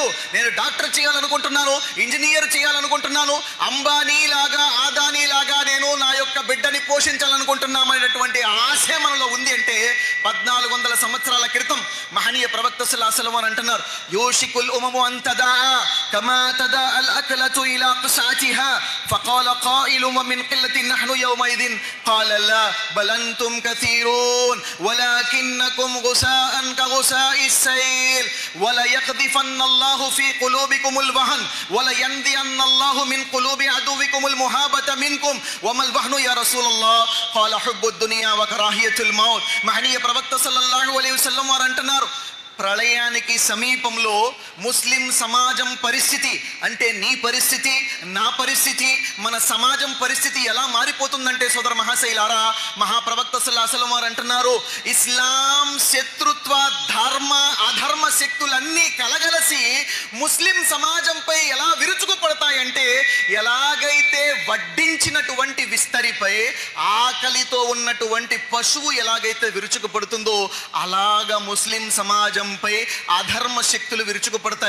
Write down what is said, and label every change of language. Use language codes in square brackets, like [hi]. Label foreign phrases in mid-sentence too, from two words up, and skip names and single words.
[te] నేను డాక్టర్ చేయాలనుకుంటున్నాను, ఇంజనీర్ చేయాలనుకుంటున్నాను, అంబానీ లాగా ఆదానీ లాగా నేను నా యొక్క బిడ్డని పోషించాలనుకుంటున్నాం అనేటువంటి ఆశ మనలో ఉంది అంటే 1400 సంవత్సరాల క్రితం మహనీయ ప్రవక్త [ar] صلى الله عليه وسلم [te] అంటున్నారు, [ar] يوشك الأمم أن تداعى كما تداعى الأكلة إلى قصعتها فقال قائل ومن قلة نحن يومئذ قال لا بل أنتم كثيرون ولكنكم غثاء كغثاء السيل وليقذفن الله في قلوبكم الوهن ولينزعن الله من قلوب عدوكم المهابة منكم وما الوهن يا رسول الله قال حب الدنيا وكراهية الموت. [te] మహనీయ ప్రవక్త [ar] صلى الله عليه وسلم [te] వారు అంటున్నారు, ప్రళయానికి సమీపంలో ముస్లిం సమాజం పరిస్థితి అంటే నీ పరిస్థితి, నా పరిస్థితి, మన సమాజం పరిస్థితి ఎలా మారిపోతుందంటే సోదర మహాశైలారా, మహాప్రవక్త [ar] صلى الله عليه وسلم [te] వారు అంటున్నారు, ఇస్లాం శత్రుత్వ ధర్మ అధర్మ శక్తులన్నీ కలగలసి ముస్లిం సమాజంపై ఎలా విరుచుకుపడతాయంటే, ఎలాగైతే వడ్డించినటువంటి విస్తరిపై ఆకలితో ఉన్నటువంటి పశువు ఎలాగైతే విరుచుకుపడుతుందో అలాగా ముస్లిం సమాజం పై అధర్మ శక్తులు విరుచుకుపడతాయి.